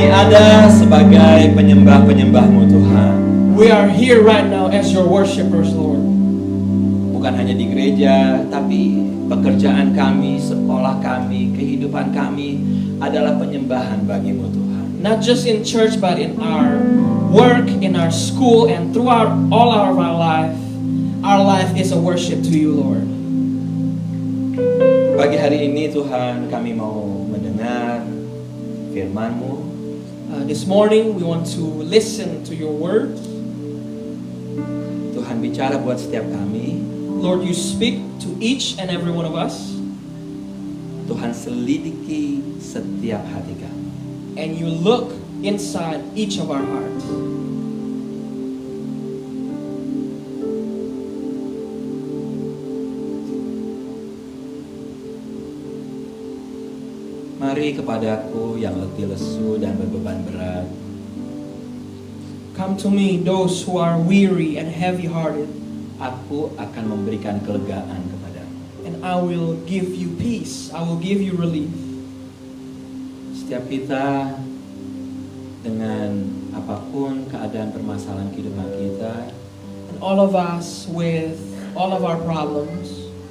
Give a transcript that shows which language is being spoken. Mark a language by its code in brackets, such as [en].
[id] kita sebagai penyembah-penyembah-Mu Tuhan. [en] We are here right now as your worshipers, Lord. [id] Bukan hanya di gereja, tapi pekerjaan kami, sekolah kami, kehidupan kami adalah penyembahan bagi-Mu Tuhan. [en] Not just in church, but in our work, in our school, and throughout all of our life. Our life is a worship to you, Lord. [id] Pagi hari ini Tuhan, kami mau mendengar firman-Mu. [en] This morning we want to listen to your word. [id] Tuhan bicara buat setiap kami. [en] Lord, you speak to each and every one of us. [id] Tuhan selidiki setiap hati kami. [en] And you look inside each of our hearts. [id] Mari kepadaku yang letih lesu dan berbeban berat. [en] Come to me, those who are weary and heavy-hearted, [id] Aku akan memberikan kelegaan kepadamu. [en] and I will give you peace. I will give you relief. [id] Setiap kita dengan apapun keadaan permasalahan kehidupan kita, [en] And all of us with all of our problems,